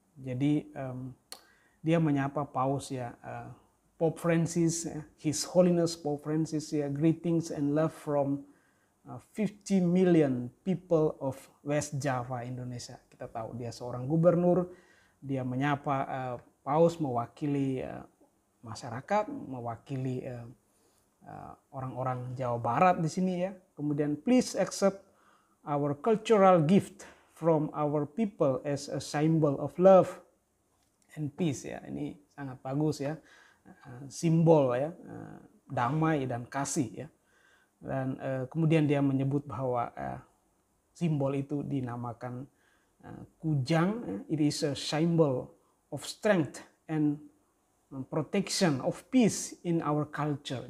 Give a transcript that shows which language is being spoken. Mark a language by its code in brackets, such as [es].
[id] Jadi dia menyapa Paus ya, [en] Pope Francis, His Holiness Pope Francis ya, greetings and love from 50 million people of West Java, Indonesia. [id] Kita tahu dia seorang gubernur, dia menyapa Paus mewakili masyarakat, mewakili orang-orang Jawa Barat di sini ya. Kemudian [en] please accept our cultural gift from our people as a symbol of love and peace ya. [id] Ini sangat bagus ya, simbol ya, damai dan kasih ya. Dan kemudian dia menyebut bahwa simbol itu dinamakan kujang. [en] It is a symbol of strength and protection of peace in our culture.